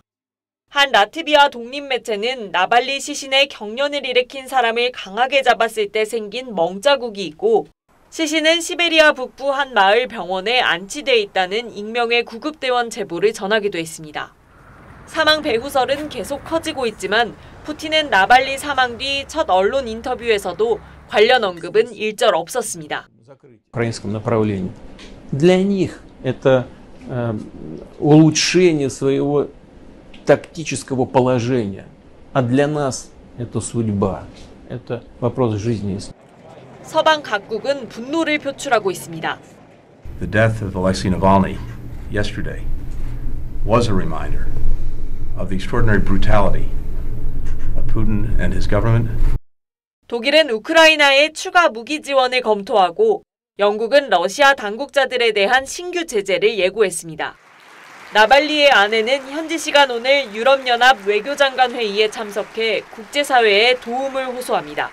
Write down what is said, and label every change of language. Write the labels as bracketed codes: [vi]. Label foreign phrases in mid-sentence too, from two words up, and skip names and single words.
[ko] 한 라트비아 독립매체는 나발리 시신에 경련을 일으킨 사람을 강하게 잡았을 때 생긴 멍자국이 있고 시신은 시베리아 북부 한 마을 병원에 안치돼 있다는 익명의 구급대원 제보를 전하기도 했습니다. 사망 배후설은 계속 커지고 있지만 푸틴은 나발리 사망 뒤 첫 언론 인터뷰에서도 관련 언급은 일절 없었습니다. [ru] украинском направлении. Для них это улучшение своего тактического положения, а для нас это судьба, это вопрос жизни и смерти. [ko] 서방 각국은 분노를 표출하고 있습니다. [en] The death of Alexei Navalny yesterday was a reminder of the extraordinary brutality of Putin and his government. [ko] 독일은 우크라이나에 추가 무기 지원을 검토하고 영국은 러시아 당국자들에 대한 신규 제재를 예고했습니다. 나발리의 아내는 현지 시간 오늘 유럽연합 외교장관 회의에 참석해 국제사회에 도움을 호소합니다.